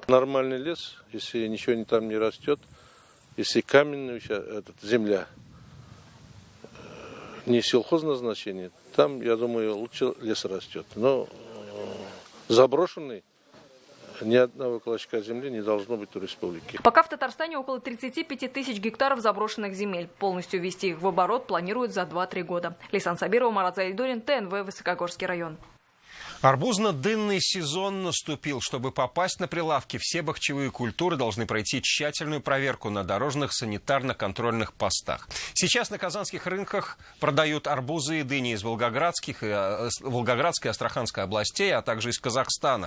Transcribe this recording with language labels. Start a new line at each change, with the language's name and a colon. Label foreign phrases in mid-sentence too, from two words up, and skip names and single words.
Russian: Нормальный лес, если ничего там не растет, если каменная земля, не сельхозназначение, там, я думаю, лучше лес растет. Но заброшенный Ни одного клочка земли не должно быть у республики. Пока в Татарстане около 35 тысяч гектаров заброшенных земель. Полностью ввести их в оборот планируют за 2-3 года. Лейсан Сабирова, Марат Заидулин, ТНВ, Высокогорский район. Арбузно-дынный сезон наступил. Чтобы попасть на прилавки, все бахчевые культуры должны пройти тщательную проверку на дорожных санитарно-контрольных постах. Сейчас на казанских рынках продают арбузы и дыни из Волгоградской и Астраханской областей, а также из Казахстана.